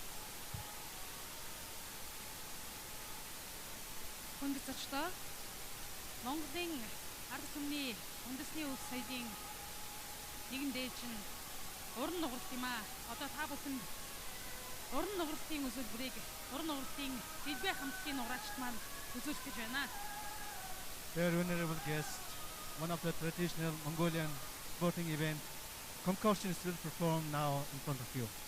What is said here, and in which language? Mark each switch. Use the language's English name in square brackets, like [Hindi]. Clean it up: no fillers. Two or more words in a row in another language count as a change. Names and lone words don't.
[Mongolian] Хүндэт зочдоо Монголын ард түмний үндэсний үс соёлын нэгэн дээд чинь уран нугалт юм аа. Одоо та бүхэнд уран нугралтын үзүүлбэрийг уран нугралтын дэлбээ хамтлагийн нуграагчид маань үзүүлэх гэж байна. [English] Dear venerable guests, one of the traditional Mongolian sporting event, concussions will perform now in front of you.